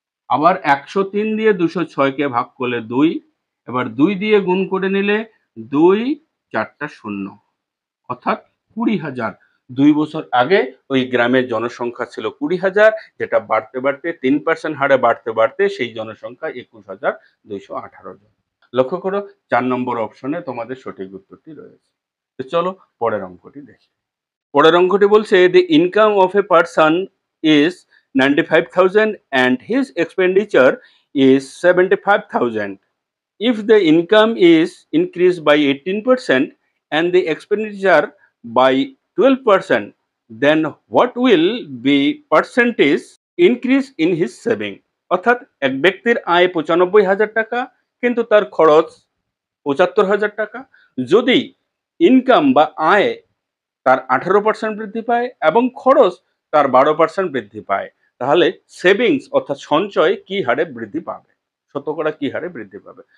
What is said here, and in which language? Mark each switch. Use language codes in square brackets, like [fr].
[bn] আবার 103 দিয়ে 206কে ভাগ করলে 2, এবার 2 দিয়ে গুণ করে নিলে 2 4টা 0, অর্থাৎ 20,000। 2 বছর আগে ওই গ্রামের জনসংখ্যা ছিল 20,000, যেটা বাড়তে বাড়তে 3% হারে বাড়তে বাড়তে সেই জনসংখ্যা 21,218 জন। লক্ষ্য করো, 4 নম্বর অপশনে তোমাদের সঠিক উত্তরটি রয়েছে। তো চলো পরের অঙ্কটি দেখি। পরের অঙ্কটি বলছে, [en] the income of a person is 95,000 and his expenditure is 75,000. If the income is increased by 18% and the expenditure by 12%, then what will be percentage increase in his saving? [bn] অর্থাৎ এক ব্যক্তির আয় 95,000 টাকা, কিন্তু তার খরচ 75,000 টাকা। যদি ইনকাম বা আয় তার 18% বৃদ্ধি পায় এবং খরচ তার 12% বৃদ্ধি পায়, তাহলে সেভিংস অর্থাৎ সঞ্চয় কি হারে বৃদ্ধি পাবে, শতকরা কি হারে বৃদ্ধি পাবে?